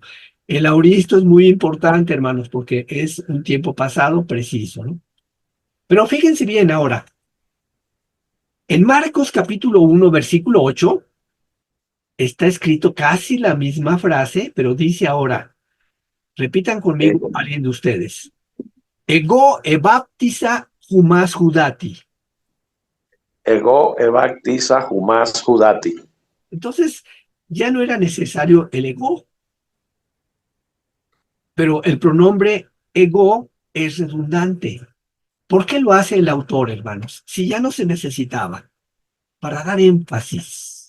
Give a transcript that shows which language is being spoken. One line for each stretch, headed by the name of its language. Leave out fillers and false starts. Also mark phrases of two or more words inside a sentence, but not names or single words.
Spanish: El auristo es muy importante, hermanos, porque es un tiempo pasado preciso, ¿no? Pero fíjense bien ahora. En Marcos capítulo 1, versículo 8, está escrito casi la misma frase, pero dice ahora, repitan conmigo alguien de ustedes.
Greek: ἐγὼ ἐβάπτισα ὑμᾶς ὕδατι. ἐγὼ ἐβάπτισα ὑμᾶς ὕδατι.
Spanish: Entonces, ya no era necesario el ego, pero el pronombre ego es redundante. ¿Por qué lo hace el autor, hermanos? Si ya no se necesitaba, para dar énfasis.